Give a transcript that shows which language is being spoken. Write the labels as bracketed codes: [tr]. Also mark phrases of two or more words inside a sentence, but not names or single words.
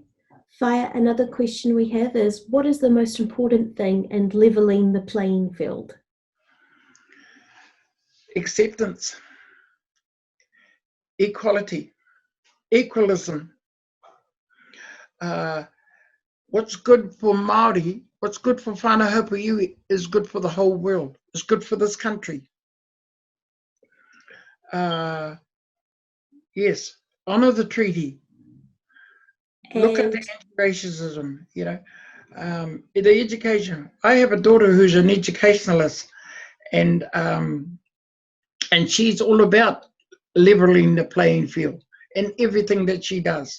[en] Whaea, another question we have is, what is the most important thing in levelling the playing field? Acceptance, equality, equalism. What's good for Māori, what's good for [mi] whānau hapu iwi [en] is good for the whole world. It's good for this country. Yes, honour the treaty. And look at the anti-racism, you know. The education. I have a daughter who's an educationalist, and she's all about levelling the playing field in everything that she does.